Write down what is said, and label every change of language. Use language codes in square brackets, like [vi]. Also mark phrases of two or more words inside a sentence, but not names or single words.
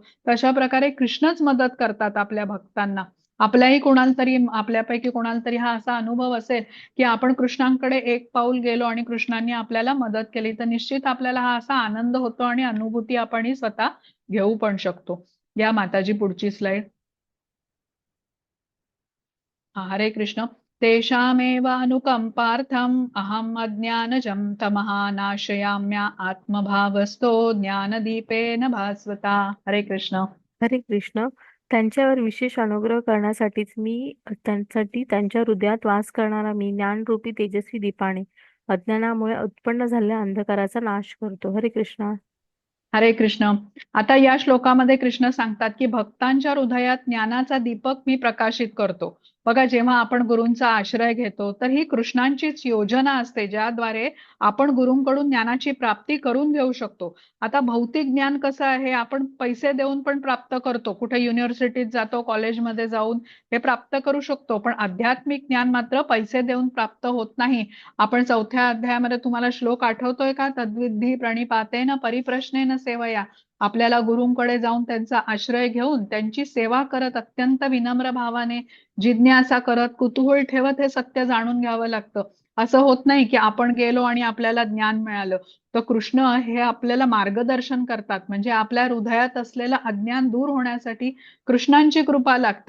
[mr] तशा प्रकारे कृष्णच मदत करतात आपल्या भक्तांना. आपल्याही कोणाला तरी आपल्यापैकी कोणाला तरी हा असा अनुभव असेल की आपण कृष्णांकडे एक पाऊल गेलो आणि कृष्णांनी आपल्याला मदत केली तर निश्चित आपल्याला हा असा आनंद होतो आणि अनुभूती आपणही स्वतः घेऊ पण शकतो. या माताजी पुढची स्लाइड. हरे कृष्ण. [sa] तेषामेव अनुकंपार्थम् अहम् अज्ञानजं तमः नाशयाम्य आत्मभावस्तो ज्ञानदीपेन भास्वता. [mr] हरे कृष्ण. हरे कृष्ण. त्यांच्यावर विशेष अनुग्रह करण्यासाठीच मी त्यांसाठी त्यांच्या हृदयात वास करणारा मी ज्ञानरूपी तेजस्वी दीपाने अज्ञानामुळे उत्पन्न झालेल्या अंधकाराचा नाश करतो. हरे कृष्ण. हरे कृष्ण. आता या श्लोकामध्ये कृष्ण सांगतात की भक्तांच्या हृदयात ज्ञानाचा दीपक मी प्रकाशित करतो. बघा, जेव्हा आपण गुरूंचा आश्रय घेतो तर ही कृष्णांचीच योजना असते ज्याद्वारे आपण गुरूंकडून ज्ञानाची प्राप्ती करून घेऊ शकतो. आता भौतिक ज्ञान कसं आहे, आपण पैसे देऊन पण प्राप्त करतो. कुठे युनिव्हर्सिटीत जातो, कॉलेजमध्ये जाऊन हे प्राप्त करू शकतो. पण आध्यात्मिक ज्ञान मात्र पैसे देऊन प्राप्त होत नाही. आपण 4थ्या अध्यायामध्ये तुम्हाला श्लोक आठवतोय का? [sa] तद्विद्धी प्रणिपातेन परिप्रश्नेन सेवया. [mr] आपल्याला गुरूंकडे जाऊन त्यांचा आश्रय घेऊन त्यांची सेवा करत अत्यंत विनम्र भावाने जिज्ञासा करत कुतूहल ठेवत हे सत्य जाणून घ्यावं लागतं. असं होत नाही की आपण गेलो आणि आपल्याला ज्ञान मिळालं. तर कृष्ण हे आपल्याला मार्गदर्शन करतात. म्हणजे आपल्या हृदयात असलेलं अज्ञान दूर होण्यासाठी कृष्णांची कृपा लागते.